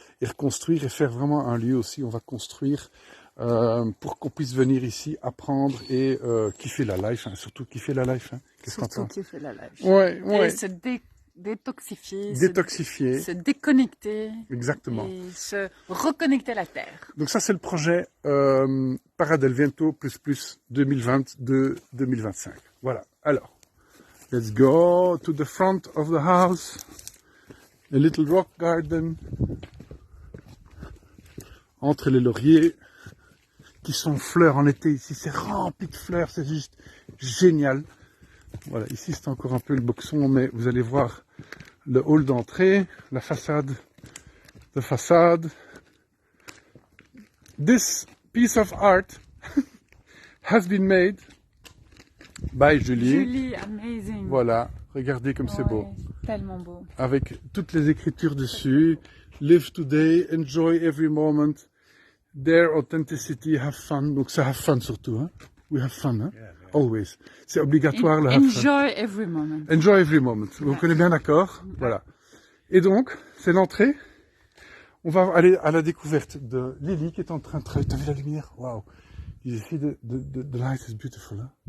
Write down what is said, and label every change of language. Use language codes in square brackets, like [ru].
[fr] Et reconstruire et faire vraiment un lieu aussi. On va construire pour qu'on puisse venir ici apprendre et kiffer la life, hein, surtout kiffer la life. Hein. Qu'est-ce qu'on Surtout kiffer la life. Ouais, ouais. Et se détoxifier, Détoxifier. se déconnecter. Exactement. Et se reconnecter à la terre. Donc ça, c'est le projet Para del Viento ++ 2022-2025. Voilà. [en] Alors, let's go to the front of the house. A little rock garden. [fr] Entre les lauriers qui sont fleurs en été ici. C'est rempli de fleurs, c'est juste génial. Voilà, ici c'est encore un peu le boxon, mais vous allez voir le hall d'entrée, la façade de façade. [en] This piece of art has been made by Julie. Julie, amazing. [fr] Voilà, regardez comme c'est beau. Tellement beau. Avec toutes les écritures dessus. [en] Live today, enjoy every moment. Their authenticity, have fun. [fr] Donc c'est [en] have fun [fr] surtout. [en] Hein? We have fun, hein? Yeah. Always. [fr] C'est obligatoire le [en] have fun. Enjoy every moment. Enjoy every moment. [fr] Vous connaissez bien d'accord? Voilà. Et donc, c'est l'entrée. On va aller à la découverte de Lily qui est en train de travailler. T'as vu la lumière? Waouh! [en] You see the light is beautiful, hein?